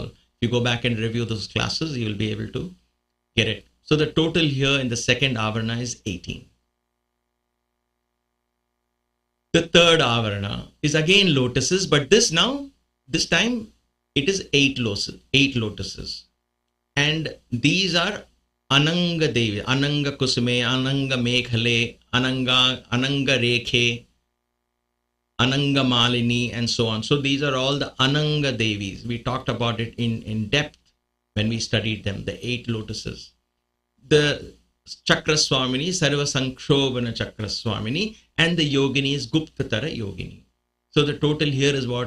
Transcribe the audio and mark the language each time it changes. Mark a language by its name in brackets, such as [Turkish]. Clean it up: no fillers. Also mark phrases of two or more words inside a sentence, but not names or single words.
[English] If you go back and review those classes, you will be able to get it. So the total here in the second Avarna is 18. The third Avarna is again lotuses, but this time it is 8 lotuses. And these are Ananga Devi, Ananga Kusume, Ananga Meghale, Ananga Rekhe. Ananga Malini, and so on. So these are all the Ananga Devis. We talked about it in depth when we studied them, the 8 lotuses. The Chakra Swamini, Sarva Sankshobhana Chakra Swamini, and the Yogini is Guptatara Yogini. So the total here is what?